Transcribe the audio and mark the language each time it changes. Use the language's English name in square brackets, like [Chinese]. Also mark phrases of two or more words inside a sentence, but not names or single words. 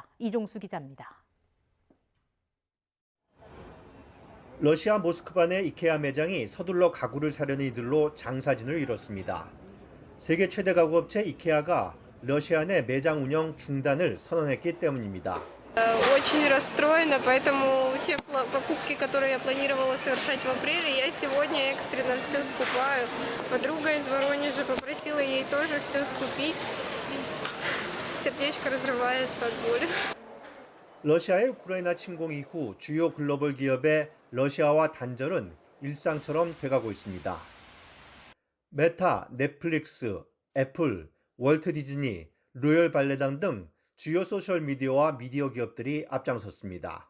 [Korean] 이종수 기자입니다. 러시아 모스크바 내 이케아 매장이 서둘러 가구를 사려는 이들로 장사진을 이뤘습니다. 세계 최대 가구업체 이케아가 러시아 내 매장 운영 중단을 선언했기 때문입니다. [Russian] Очень расстроена, поэтому те покупки, которые я планировала совершать в апреле, я сегодня экстренно все скупаю. Подруга из Воронежа попросила ей тоже все скупить. Сердечко разрывается от боли. [Korean] 러시아의 우크라이나 침공 이후 주요 글로벌 기업의 러시아와 단절은 일상처럼 돼가고 있습니다. 메타, 넷플릭스, 애플, 월트 디즈니, 로열 발레단 등 주요 소셜미디어와 미디어 기업들이 앞장섰습니다.